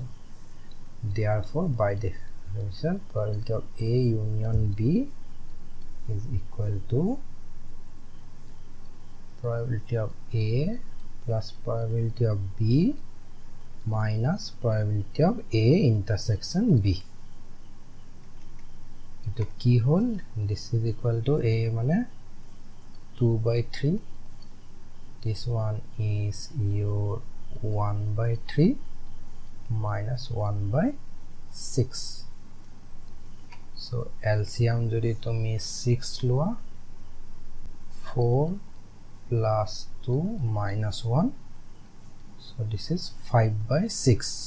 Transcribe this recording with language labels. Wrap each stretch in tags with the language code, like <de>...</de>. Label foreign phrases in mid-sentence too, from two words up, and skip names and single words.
<en>Therefore by definition probability of A union B is equal to probability of A plus probability of B minus probability of A intersection B.</en> <as>ইটো কি হ'ল,</as> <en>this is equal to A mane 2 by 3, this one is your 1 by 3 minus 1 by 6. So LCM</en> <as>যদি তুমি 6 লোৱা,</as> <en>4 plus 2 minus 1, so this is 5 by 6.</en>